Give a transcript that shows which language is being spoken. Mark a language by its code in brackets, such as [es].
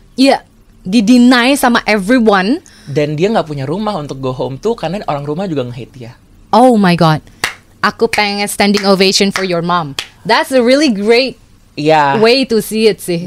[id] Iya, di-deny sama everyone. Dan dia nggak punya rumah untuk [en] go home [id] tuh karena orang rumah juga nge-hate dia. Oh my God, aku pengen [en] standing ovation for your mom. That's a really great way to see it sih.